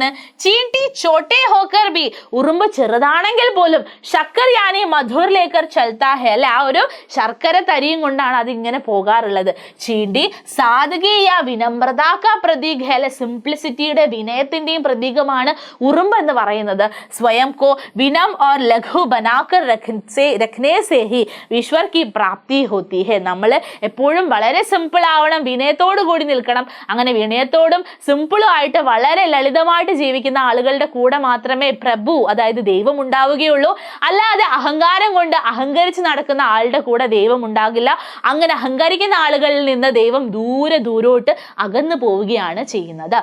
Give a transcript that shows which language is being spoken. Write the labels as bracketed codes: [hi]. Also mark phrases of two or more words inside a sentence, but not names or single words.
[hi] चींटी छोटे होकर भी, [ml] ഉറുമ്പ് ചെറുതാണെങ്കിൽ പോലും [hi] शक्कर यानी मधुर लेकर चलता है [ml] അല്ലെ, ആ ഒരു ശർക്കര തരിയും കൊണ്ടാണ് അതിങ്ങനെ പോകാറുള്ളത്. [hi] चींटी सादगी या विनम्रता का प्रतीक है [ml] അല്ലെ, സിംപ്ലിസിറ്റിയുടെ വിനയത്തിന്റെയും പ്രതീകമാണ് ഉറുമ്പ് എന്ന് പറയുന്നത്. [hi] स्वयं को विनम्र और लघु बनाकर रखने से ही ईश्वर की प्राप्ति होती है. [ml] നമ്മൾ എപ്പോഴും വളരെ സിമ്പിൾ ആവണം, വിനയത്തോടു കൂടി നിൽക്കണം. അങ്ങനെ വിനയത്തോടും സിമ്പിളും ആയിട്ട് വളരെ ലളിതമായിട്ട് ജീവിക്കുന്ന ആളുകളുടെ കൂടെ മാത്രമേ പ്രഭു അതായത് ദൈവം ഉണ്ടാവുകയുള്ളൂ. അല്ലാതെ അഹങ്കാരം കൊണ്ട് അഹങ്കരിച്ച് നടക്കുന്ന ആളുടെ കൂടെ ദൈവം ഉണ്ടാകില്ല. അങ്ങനെ അഹങ്കരിക്കുന്ന ആളുകളിൽ നിന്ന് ദൈവം ദൂരോട്ട് അകന്നു പോവുകയാണ് ചെയ്യുന്നത്.